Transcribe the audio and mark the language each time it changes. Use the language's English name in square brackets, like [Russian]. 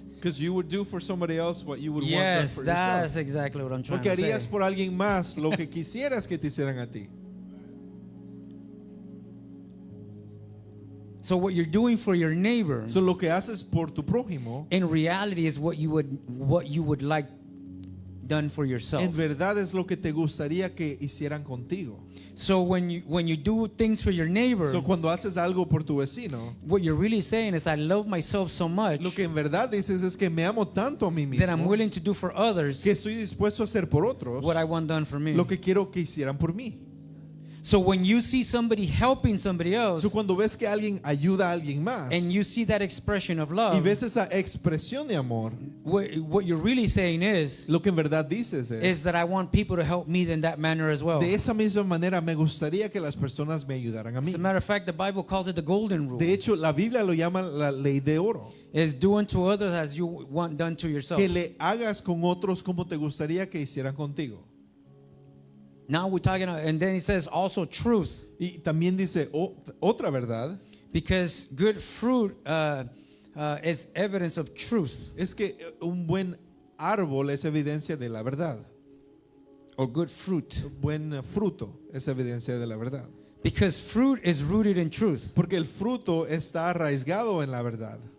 [English] Because you would do for somebody else what you would want done Yes, for that's yourself. exactly what I'm trying [Spanish] Porque [English] to [Spanish] harías [English] say. [Spanish] por alguien más lo que quisieras que te hicieran a ti. [English] So what you're doing for your neighbor, So [Spanish] lo que haces por tu prójimo, [English] in reality, is what you would like done for yourself. [Spanish] en verdad es lo que te gustaría que hicieran contigo. [English] So when you do things for your neighbor, So [Spanish] cuando haces algo por tu vecino, [English] what you're really saying is, I love myself so much [Spanish] lo que en verdad dices es que me amo tanto a mí [English] that I'm [Spanish] mismo [English] willing to do for others [Spanish] que estoy dispuesto a hacer por otros [English] what I want done for me. [Spanish] lo que quiero que hicieran por mí. [English] So when you see somebody helping somebody else, So, [Spanish] cuando ves que alguien ayuda a alguien más [English] and you see that expression of [Spanish] y [English] love, [Spanish] ves esa expresión de amor, [English] what you're really saying is [Spanish] lo que en verdad dices es, [English] that I want people to help me in that manner as well. [Spanish] de esa misma manera me gustaría que las personas me ayudaran a mí. [English] As a matter of fact, the Bible calls it the golden rule. [Spanish] De hecho, la Biblia lo llama la ley de oro. [English] Is do unto others as you want done to yourself. [Spanish] Que le hagas con otros como te gustaría que hicieran contigo. [English] Now we're talking, and then he says also truth, [Spanish] Y también dice otra verdad, [English] because good fruit is evidence of truth, [Spanish] es que un buen árbol es evidencia de la verdad. [English] or good fruit, [Spanish] Buen fruto es evidencia de la verdad. [English] because fruit is rooted in truth. [Spanish] Porque el fruto está arraigado en la verdad.